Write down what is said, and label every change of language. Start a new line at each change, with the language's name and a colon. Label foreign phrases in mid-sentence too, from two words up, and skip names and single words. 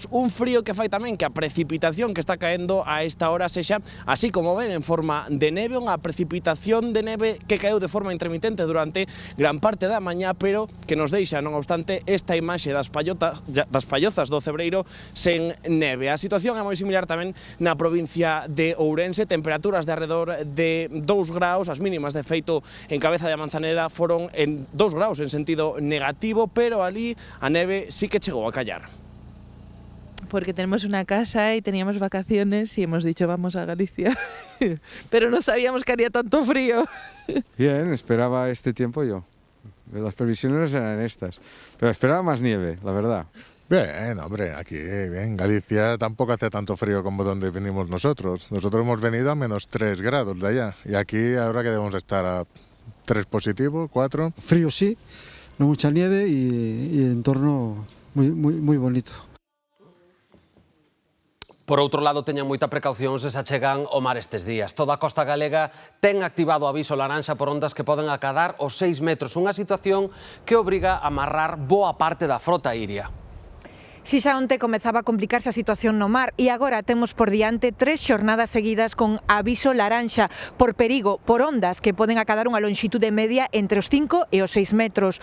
Galician: Un frío que fai tamén que a precipitación que está caendo a esta hora sexa, así como ven, en forma de neve, unha precipitación de neve que caeu de forma intermitente durante gran parte da mañá, pero que nos deixa, non obstante, esta imaxe das pallozas do Cebreiro sen neve. A situación é moi similar tamén na provincia de Ourense, temperaturas de arredor de 2 graus, as mínimas de feito en Cabeza de Manzaneda foron en 2 graus en sentido negativo, pero ali a neve sí que chegou a callar.
Spanish: Porque tenemos una casa y teníamos vacaciones y hemos dicho vamos a Galicia, pero no sabíamos que haría tanto frío. Bien, esperaba este tiempo yo. Las previsiones eran estas, pero esperaba más nieve, la verdad. Bien, hombre, aquí en Galicia tampoco hace tanto frío como donde venimos nosotros. Nosotros hemos venido a menos 3 grados de allá y aquí ahora que debemos estar a 3 positivos, 4. Frío sí, no mucha nieve y entorno muy bonito.
Galician: Por outro lado, teñan moita precaución se se achegan ao mar estes días. Toda a costa galega ten activado o aviso laranxa por ondas que poden acadar os 6 metros, unha situación que obriga a amarrar boa parte da frota iria. Si xa onte comezaba a complicarse a situación no mar e agora temos por diante 3 xornadas seguidas con aviso laranxa por perigo, por ondas que poden acadar unha lonxitude media entre os 5 e os 6 metros.